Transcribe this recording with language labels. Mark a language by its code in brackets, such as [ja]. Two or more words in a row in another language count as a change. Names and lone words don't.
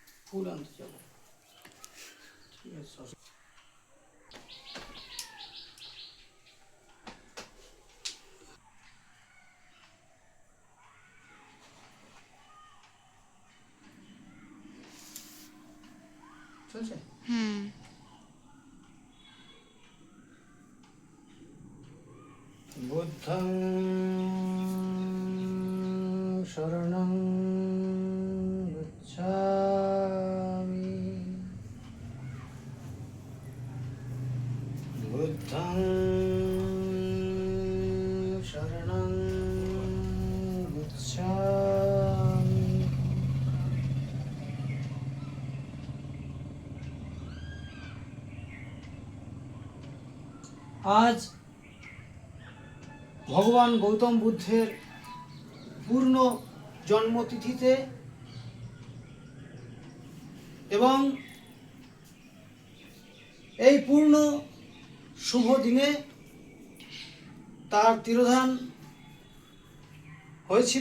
[bn] ফুল আনতে যাবো। ঠিক আছে, চলছে। [pi] বুদ্ধং শরণং গচ্ছামি, বুদ্ধং শরণং গচ্ছামি। [bn] আজ ভগবান গৌতম বুদ্ধের পূর্ণ জন্মতিথিতে এবং এই পূর্ণ শুভ দিনে তার তিরোধান হয়েছিল।